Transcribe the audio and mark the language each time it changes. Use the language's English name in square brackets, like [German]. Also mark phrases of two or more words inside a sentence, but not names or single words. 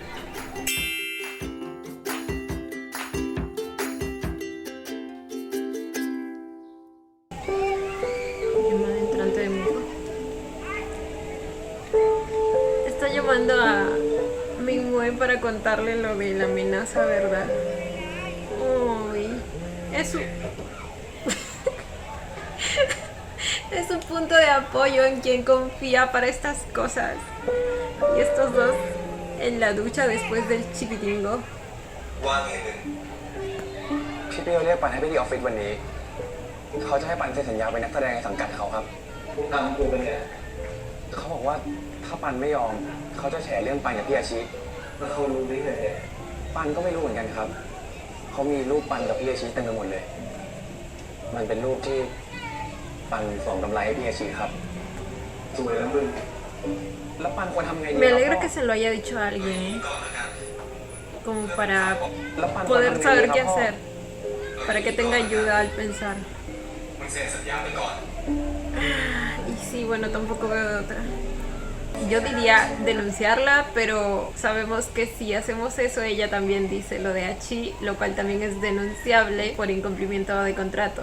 [Spanish] Está llamando a Minmue para contarle lo de la amenaza, ¿verdad? Uy, es su... es un punto de apoyo en quien confía para estas cosas. Y estos dos en la ducha después del chiquitingo. [Thai] พี่เปียวเรียกปันให้ไปที่ออฟฟิศวันนี้เขาจะให้ปันเซ็นสัญญาเป็นนักแสดงในสังกัดเขาครับทำคือเป็นไงเขาบอกว่าถ้าปันไม่ยอมเขาจะแฉเรื่องปันกับพี่อาชิแล้วเขารู้ได้ไงปันก็ไม่รู้เหมือนกันครับเขามีรูปปันกับพี่อาชิเต็มไปหมดเลยมันเป็นรูปที่ปันส่งกำไรให้พี่อาชิครับสวยแล้วมึงแล้วปันควรทำไงดี [Spanish] Me alegra que se lo haya dicho a alguien, como para poder saber qué hacer, para que tenga ayuda al pensar. Y sí, bueno, tampoco veo de otra. Yo diría denunciarla, pero sabemos que si hacemos eso, ella también dice lo de Hachi, lo cual también es denunciable por incumplimiento de contrato.